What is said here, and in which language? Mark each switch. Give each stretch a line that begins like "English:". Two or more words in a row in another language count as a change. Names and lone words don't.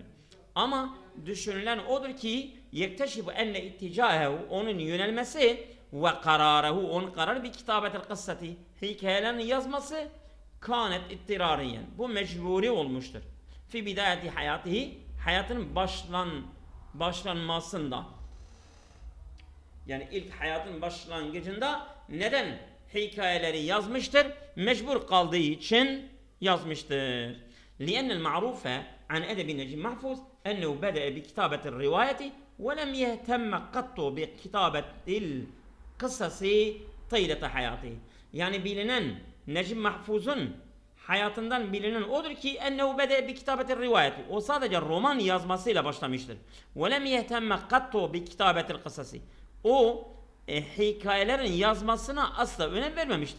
Turkish: Ama düşünülen odur ki
Arabic: يكتشف أن اتجاهه,
Turkish: onun yönelmesi ve kararahu, onun kararı bir
Arabic: كتابة القصة,
Turkish: hikayelerini yazması
Arabic: كانت اضطرارية,
Turkish: bu mecburi olmuştur.
Arabic: في بداية حياته,
Turkish: hayatın başlanmasında, yani ilk hayatın başlangıcında neden hikayeleri yazmıştır? Mecbur kaldığı için yazmıştır.
Arabic: لأن المعروف عن أدب نجيب محفوظ أنه بدأ بكتابة الرواية ولم يهتم قط بكتابة القصص طيلة حياته.
Turkish: Yani bilinen Necip Mahfuz'un hayatından bilinen odur ki
Arabic: أنه بدأ بكتابة الرواية.
Turkish: O sadece roman yazmasıyla başlamıştır.
Arabic: ولم يهتم قط بكتابة القصص.
Turkish: O hikayelerin yazmasına asla önem vermemiştir.